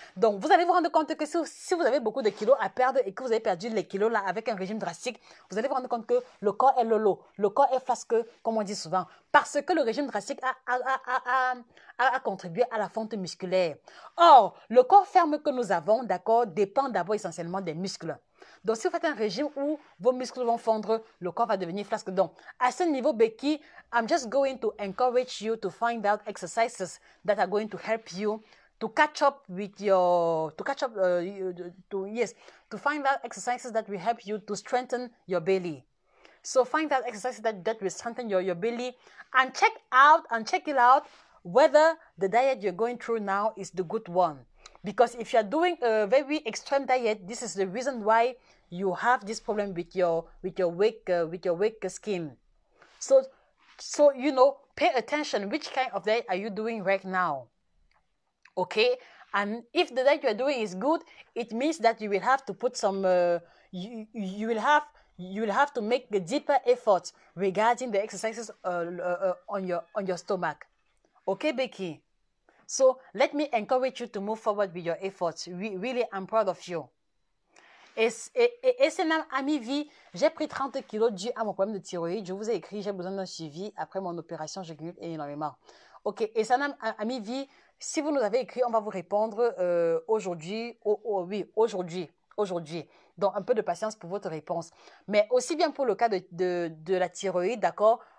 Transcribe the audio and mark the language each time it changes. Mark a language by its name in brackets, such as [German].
[French] Donc, vous allez vous rendre compte que si vous avez beaucoup de kilos à perdre et que vous avez perdu les kilos là avec un régime drastique, vous allez vous rendre compte que le corps est lolo, le corps est flasque, comme on dit souvent, parce que le régime drastique a contribué à la fonte musculaire. Or, le corps ferme que nous avons, d'accord, dépend d'abord essentiellement des muscles. Donc, si vous faites un régime où vos muscles vont fondre, le corps va devenir flasque. Donc, à ce niveau, [English] Becky, I'm just going to encourage you to find out exercises that are going to help you to catch up with your, to find out exercises that will help you to strengthen your belly. So find out exercises that will strengthen your belly and check it out whether the diet you're going through now is the good one. Because if you're doing a very extreme diet, this is the reason why you have this problem with your weak skin. So you know, pay attention. Which kind of diet are you doing right now? Okay, and if the diet you are doing is good, it means that you will have to put some you will have to make a deeper effort regarding the exercises on your stomach. Okay, Becky? So let me encourage you to move forward with your efforts. Really, I'm proud of you. [French] Et c'est même Ami Vie, j'ai pris 30 kilos dû à mon problème de thyroïde. Je vous ai écrit, j'ai besoin d'un suivi après mon opération, je gagne énormément. Ok, et ça même Ami Vie, si vous nous avez écrit, on va vous répondre aujourd'hui. Oui, aujourd'hui. Donc, un peu de patience pour votre réponse. Mais aussi bien pour le cas de la thyroïde, d'accord,